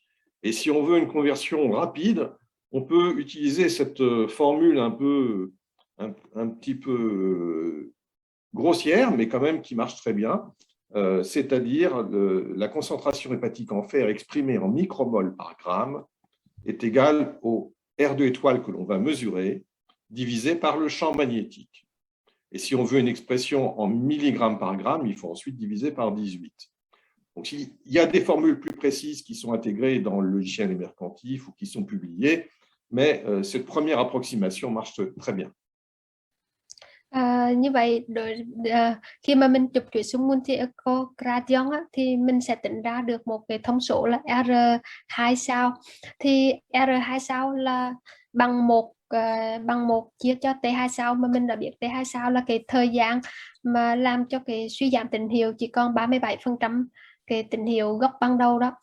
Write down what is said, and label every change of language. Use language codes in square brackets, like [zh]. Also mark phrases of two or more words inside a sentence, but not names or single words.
[fr] Et si on veut une conversion rapide, on peut utiliser cette formule un petit peu grossière, mais quand même qui marche très bien, c'est-à-dire la concentration hépatique en fer exprimée en micromol par gramme est égale au R2 étoile que l'on va mesurer, divisé par le champ magnétique. Et si on veut une expression en milligrammes par gramme, il faut ensuite diviser par 18. Donc, il y a des formules plus précises qui sont intégrées dans le logiciel Mercantif ou qui sont publiées, mais cette première approximation marche très bien. [vi] Như vậy khi mà mình chụp chuỗi xung [en] multi echocardiogram [vi] thì mình sẽ tính ra được một cái thông số là R2 sao. Thì R2 sao là bằng 1 chia cho T2 sao, mà mình đã biết T2 sao là cái thời gian mà làm cho cái suy giảm tín hiệu chỉ còn 37% cái tín hiệu gốc ban đầu đó.